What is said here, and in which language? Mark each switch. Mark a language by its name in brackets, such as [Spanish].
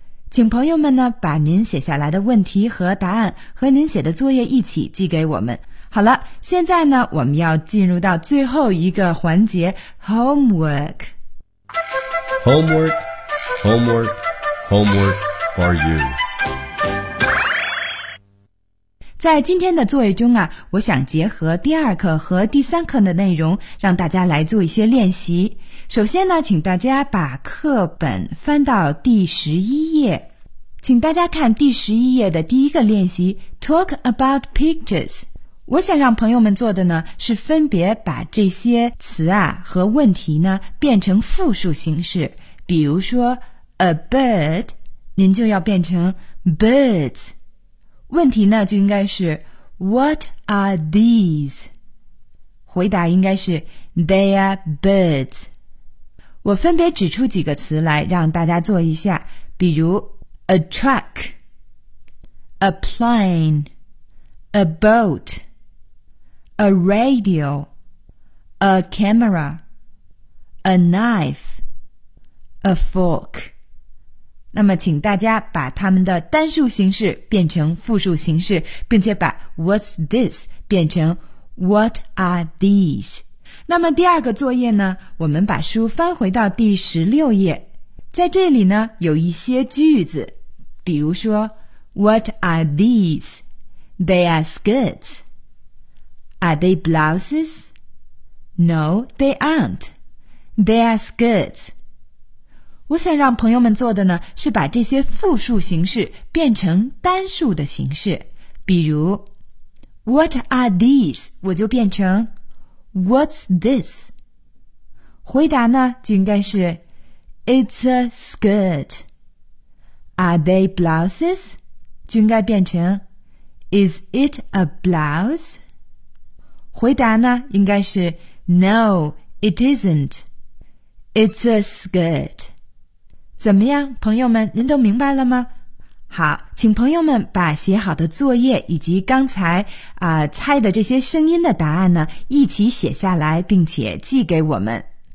[Chinese] 请朋友们呢把您写下来的问题和答案和您写的作业一起寄给我们。好了，现在呢我们要进入到最后一个环节 Homework [English] Homework Homework Homework for you。 [Chinese] 在今天的作业中啊，我想结合第二课和第三课的内容，让大家来做一些练习。首先呢，请大家把课本翻到第十一页，请大家看第十一页的第一个练习 ,Talk about pictures。我想让朋友们做的呢，是分别把这些词啊和问题呢变成复数形式。比如说 ,a bird, 您就要变成 birds。问题呢就应该是 [English] What are these? [Chinese] 回答应该是 [English] They are birds. [Chinese] 我分别指出几个词来让大家做一下，比如 [English] A truck, A plane, A boat, A radio, A camera, A knife, A fork. [Chinese] 那么请大家把它们的单数形式变成复数形式，并且把 What's this 变成 [English] What are these? [Chinese] 那么第二个作业呢，我们把书翻回到第16页，在这里呢有一些句子，比如说 [English] What are these? They are skirts. Are they blouses? No, they aren't. They are skirts. [Chinese] 我想让朋友们做的呢，是把这些复数形式变成单数的形式。比如 [English] ,What are these? [Chinese] 我就变成 , [English] What's this? [Chinese] 回答呢，就应该是 , [English] It's a skirt. Are they blouses? [Chinese] 就应该变成 [English] ,Is it a blouse? [Chinese] 回答呢，应该是 , [English] No, it isn't. It's a skirt. [Chinese] 怎么样，朋友们，您都明白了吗？好，请朋友们把写好的作业以及刚才猜的这些声音的答案呢，一起写下来，并且寄给我们。